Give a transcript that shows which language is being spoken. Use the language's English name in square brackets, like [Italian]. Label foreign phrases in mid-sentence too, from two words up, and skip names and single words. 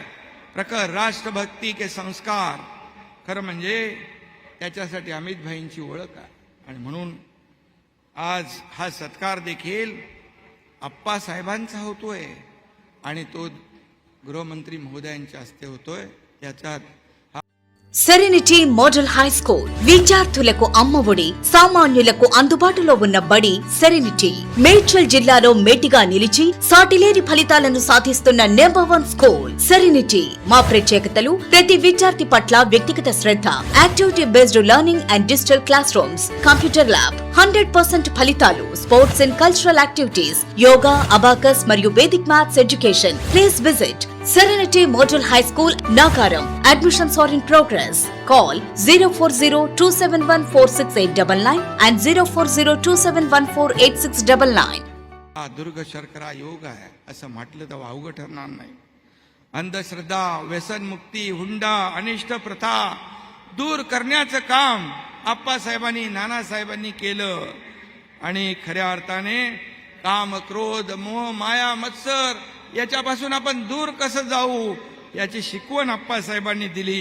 [Hindi] प्रखर राष्ट्रभक्ती के संस्कार, [Marathi] खरं म्हणजे त्याच्यासाठी अमित भाईंची ओळख आहे. आणि म्हणून आज हा सत्कार देखील आप्पासाहेबांचा होतोय आणि तो गृहमंत्री महोदयांच्या हस्ते होतोय. याच्यात [Telugu] సెరెనిటీ మోడల్ హై స్కూల్ విద్యార్థులకు అమ్మఒడి, సామాన్యులకు అందుబాటులో ఉన్న బడి సెరెనిటీ. మేడ్చల్ జిల్లాలో మేటిగా నిలిచి సాటిలేని ఫలితాలను సాధిస్తున్న [English] number 1 school [Telugu] సెరెనిటీ. మా ప్రత్యేకతలు ప్రతి విద్యార్థి పట్ల వ్యక్తిగత శ్రద్ధ, [English] activity based learning and digital class rooms, computer lab, [Telugu] 100% ఫలితాలు, [English] sports and cultural activities, [Telugu] యోగా, అబాకస్ మరియు [English] Vedic maths education. please visit Serenity Model High School, Nagaram. Admissions are in progress. Call 04027146899 and 04027148699. [Marathi] हा दुर्ग शर्करा योग आहे असं म्हटलं तर वावगं ठरणार नाही. अंधश्रद्धा, व्यसनमुक्ती, हुंडा, अनिष्ट प्रथा दूर करण्याचं काम आप्पासाहेबांनी, नानासाहेबांनी केलं. आणि खऱ्या अर्थाने काम, क्रोध, मोह, माया, मत्सर याच्यापासून आपण दूर कसं जाऊ याची शिकवण आप्पासाहेबांनी दिली.